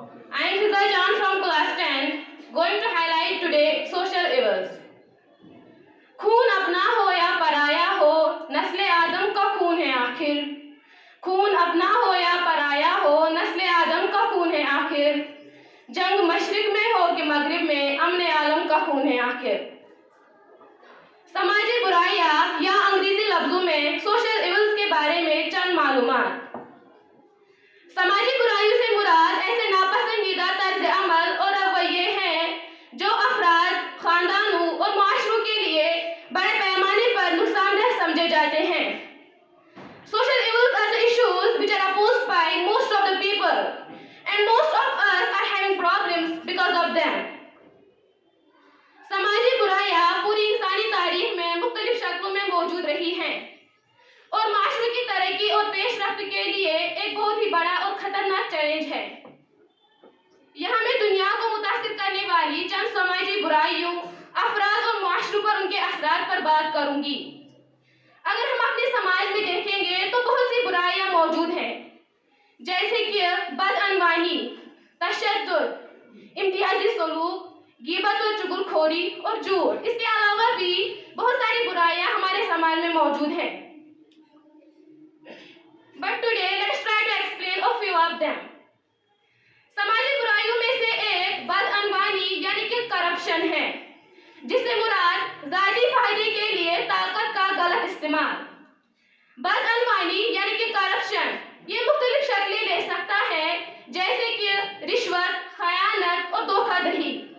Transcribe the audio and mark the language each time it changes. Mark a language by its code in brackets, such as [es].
[en] I am Fiza Jan from class 10 going to highlight today social evils. [ur] خون اپنا ہو یا پرایا ہو نسل آدم کا خون ہے آخر. خون اپنا ہو یا پرایا ہو نسل آدم کا خون ہے آخر. جنگ مشرق میں ہو کہ مغرب میں امن عالم کا خون ہے آخر. سماجی برائیاں یا انگریزی لفظوں میں سوشل ایولز کے بارے میں چند معلومات. سماجی برائیوں سے مراد ایسے ناپسندیدہ طرز عمل اور رویے ہیں جو افراد، خاندانوں اور معاشروں کے لیے بڑے پیمانے پر نقصان دہ سمجھے جاتے ہیں. [en] Social evils are the issues which are opposed by most of the people and most of us are having problems because of them. [ur] سماجی برائیاں پوری انسانی تاریخ میں مختلف شکلوں میں موجود رہی ہیں اور معاشرے کی ترقی اور پیش رفت کے لیے ایک بہت ہی بڑا اور خطرناک چیلنج ہے. یہاں میں دنیا کو متاثر کرنے والی چند سماجی برائیوں، افراد اور معاشروں پر ان کے اثرات پر بات کروں گی. اگر ہم اپنے سماج میں دیکھیں گے تو بہت سی برائیاں موجود ہیں جیسے کہ بدعنوانی، تشدد، امتیازی سلوک، غیبت اور چغلخوری اور جھوٹ. اس کے علاوہ بھی بہت ساری برائیاں ہمارے سماج میں موجود ہیں. [en] But today let's try to explain a few of them. [ur] سماجی برائیوں میں سے ایک بدعنوانی یعنی کہ کرپشن ہے، جس سے مراد ذاتی فائدے کے لیے طاقت کا غلط استعمال. بدعنوانی یعنی کہ کرپشن یہ مختلف شکلیں لے سکتا ہے جیسے کہ رشوت، خیانت اور دھوکہ دہی.